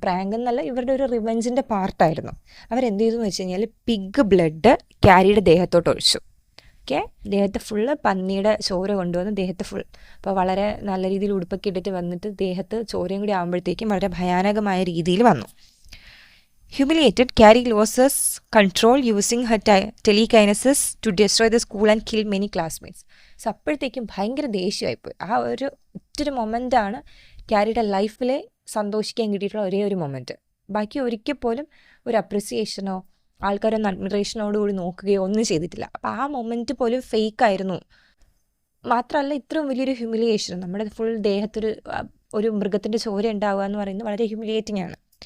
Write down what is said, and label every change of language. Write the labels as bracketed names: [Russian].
[Malayalam] Prank എന്നല്ല, ഇവരുടെ ഒരു റിവെഞ്ചിൻ്റെ പാർട്ടായിരുന്നു. അവരെന്ത് ചെയ്തു എന്ന് വെച്ച് കഴിഞ്ഞാൽ പിഗ് ബ്ലഡ് ക്യാരിയുടെ ദേഹത്തോട്ട് ഒഴിച്ചു. ഓക്കെ, ദേഹത്തെ ഫുള്ള് പന്നിയുടെ ചോര കൊണ്ടുവന്ന് ദേഹത്ത് ഫുൾ, അപ്പോൾ വളരെ നല്ല രീതിയിൽ ഉടുപ്പൊക്കെ ഇട്ടിട്ട് വന്നിട്ട് ദേഹത്ത് ചോരയും കൂടി ആകുമ്പോഴത്തേക്കും വളരെ ഭയാനകമായ രീതിയിൽ വന്നു. [English] Humiliated, Carrie loses control using her telekinesis to destroy the school and kill many classmates. [Malayalam] So അപ്പോഴത്തേക്കും ഭയങ്കര ദേഷ്യമായിപ്പോയി. ആ ഒറ്റൊരു മൊമെൻ്റാണ് ക്യാരിയുടെ ലൈഫിലെ സന്തോഷിക്കാൻ കിട്ടിയിട്ടുള്ള ഒരേ ഒരു മൊമെൻറ്റ്. ബാക്കി ഒരിക്കൽ പോലും ഒരു അപ്രിസിയേഷനോ ആൾക്കാരൊന്ന് അഡ്മിറേഷനോടുകൂടി നോക്കുകയോ ഒന്നും ചെയ്തിട്ടില്ല. അപ്പോൾ ആ മൊമെൻറ്റ് പോലും ഫേക്കായിരുന്നു. മാത്രമല്ല ഇത്രയും വലിയൊരു ഹ്യൂമിലിയേഷൻ, നമ്മുടെ ഫുൾ ദേഹത്തൊരു മൃഗത്തിൻ്റെ ചോര ഉണ്ടാവുക എന്ന് പറയുന്നത് വളരെ ഹ്യൂമിലിയേറ്റിംഗ് ആണ്.